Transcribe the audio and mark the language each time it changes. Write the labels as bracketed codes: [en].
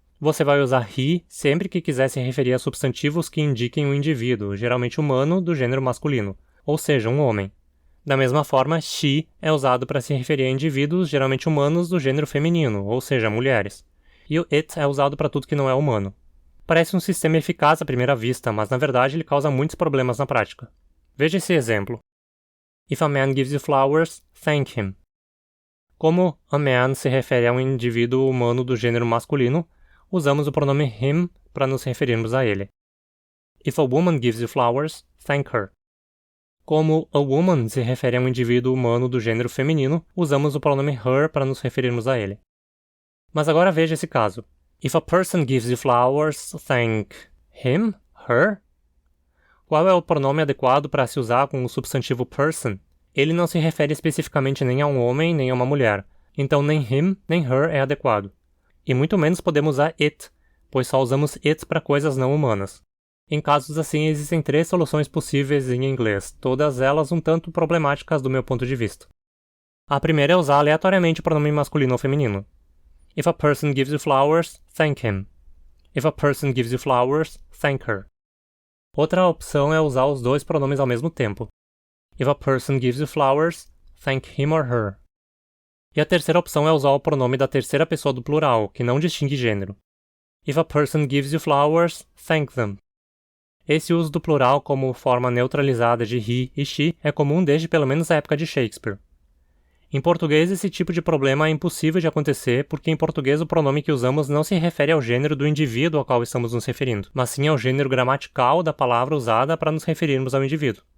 [pt] Você vai usar he sempre que quiser se referir a substantivos que indiquem um indivíduo, geralmente humano, do gênero masculino, ou seja, um homem. Da mesma forma, she é usado para se referir a indivíduos, geralmente humanos, do gênero feminino, ou seja, mulheres. E o it é usado para tudo que não é humano. Parece um sistema eficaz à primeira vista, mas na verdade ele causa muitos problemas na prática. Veja esse exemplo. [en] If a man gives you flowers, thank him. [pt] Como a man se refere a um indivíduo humano do gênero masculino, usamos o pronome him para nos referirmos a ele. [en] If a woman gives you flowers, thank her. [pt] Como a woman se refere a um indivíduo humano do gênero feminino, usamos o pronome her para nos referirmos a ele. Mas agora veja esse caso. [en] If a person gives you flowers, thank him, her. [pt] Qual é o pronome adequado para se usar com o substantivo person? Ele não se refere especificamente nem a um homem nem a uma mulher, então nem him nem her é adequado. E muito menos podemos usar it, pois só usamos it para coisas não humanas. Em casos assim, existem 3 soluções possíveis em inglês, todas elas um tanto problemáticas do meu ponto de vista. A primeira é usar aleatoriamente o pronome masculino ou feminino. [en] If a person gives you flowers, thank him. If a person gives you flowers, thank her. [pt] Outra opção é usar os 2 pronomes ao mesmo tempo. [en] If a person gives you flowers, thank him or her. [pt] E a terceira opção é usar o pronome da terceira pessoa do plural, que não distingue gênero. [en] If a person gives you flowers, thank them. [pt] Esse uso do plural como forma neutralizada de he e she é comum desde pelo menos a época de Shakespeare. Em português, esse tipo de problema é impossível de acontecer porque em português o pronome que usamos não se refere ao gênero do indivíduo ao qual estamos nos referindo, mas sim ao gênero gramatical da palavra usada para nos referirmos ao indivíduo.